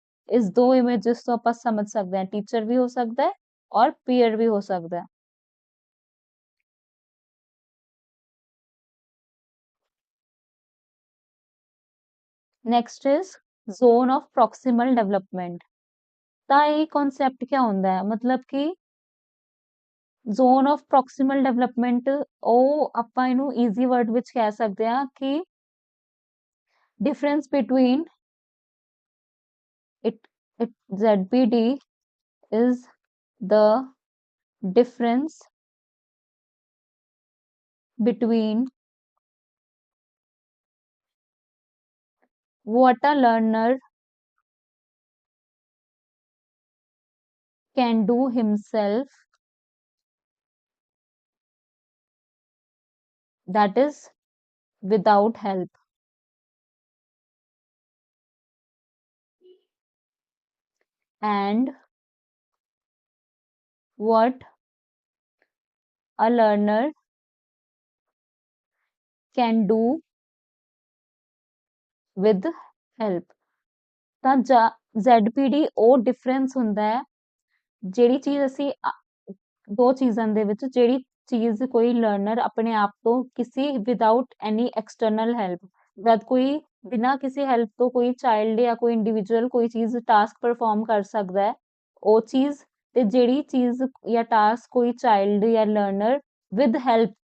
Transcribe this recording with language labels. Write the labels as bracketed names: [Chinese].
[Punjabi] ਇਸ ਦੋ ਇਮੇजेस ਤੋਂ ਆਪਾਂ ਸਮਝ ਸਕਦੇ ਹਾਂ ਟੀਚਰ ਵੀ ਹੋ ਸਕਦਾ ਹੈ ਔਰ ਪੀਅਰ ਵੀ ਹੋ ਸਕਦਾ ਹੈ। Next is zone of ਪ੍ਰੋਕਸੀਮਲ development. ਤਾਂ ਇਹ ਕਨਸੈਪਟ ਕਿਆ ਹੁੰਦਾ ਹੈ, ਮਤਲਬ ਕਿ [English] zone of proximal development [Punjabi] ਉਹ ਆਪਾਂ ਇਹਨੂੰ ਈਜ਼ੀ ਵਰਡ ਵਿੱਚ ਕਹਿ ਸਕਦੇ ਹਾਂ ਕਿ [English] difference between it ZPD is the difference between what a learner can do himself, that is without help, and what a learner can do with help। [Punjabi] ਤਾਂ ZPD ਉਹ ਡਿਫਰੈਂਸ ਹੁੰਦਾ ਹੈ ਜਿਹੜੀ ਚੀਜ਼ ਅਸੀਂ ਦੋ ਚੀਜ਼ਾਂ ਦੇ ਵਿੱਚ ਜਿਹੜੀ ਚੀਜ਼ ਕੋਈ ਲਰਨਰ ਆਪਣੇ ਆਪ ਤੋਂ ਕਿਸੇ ਵਿਦਆਊਟ ਐਨੀ ਐਕਸਟਰਨਲ ਹੈਲਪ ਜਦ ਕੋਈ ਬਿਨਾਂ ਕਿਸੇ ਹੈਲਪ ਤੋਂ ਕੋਈ ਚਾਈਲਡ ਜਾਂ ਕੋਈ ਇੰਡੀਵਿਜੂਅਲ ਕੋਈ ਚੀਜ਼ ਟਾਸਕ ਪਰਫਾਰਮ ਕਰ ਸਕਦਾ ਹੈ ਉਹ ਚੀਜ਼ ਤੇ ਜਿਹੜੀ ਚੀਜ਼ ਜਾਂ ਟਾਸਕ ਕੋਈ ਚਾਈਲਡ ਜਾਂ ਲਰਨਰ ਵਿਦ ਹੈਲਪ